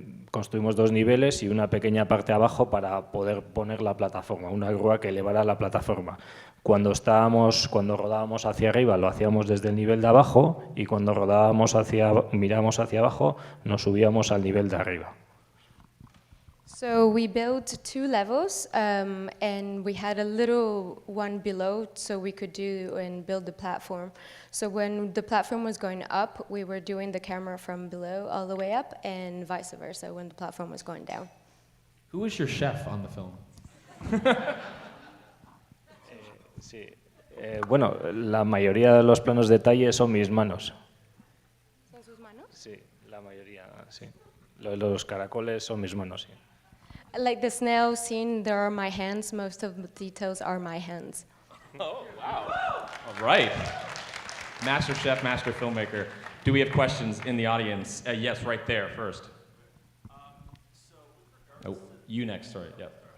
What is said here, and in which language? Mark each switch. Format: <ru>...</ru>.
<es>Construimos dos niveles y una pequeña parte abajo para poder poner la plataforma, una grúa que elevara la plataforma. Cuando rodábamos hacia arriba lo hacíamos desde el nivel de abajo y cuando miramos hacia abajo nos subíamos al nivel de arriba.</es> <en>So we built 2 levels, and we had a little one below, so we could do and build the platform. So when the platform was going up, we were doing the camera from below all the way up, and vice versa when the platform was going down. Who was your chef on the film?</en> <es>Sí. Bueno, la mayoría de los planos de detalle son mis manos. ¿Son sus manos? Sí, la mayoría, sí. Los caracoles son mis manos, sí.</es> <en>Like the snail scene, there are my hands. Most of the details are my hands. Oh, wow. All right. Master chef, master filmmaker. Do we have questions in the audience? Yes, right there first. Oh, you next, sorry, yeah.</en>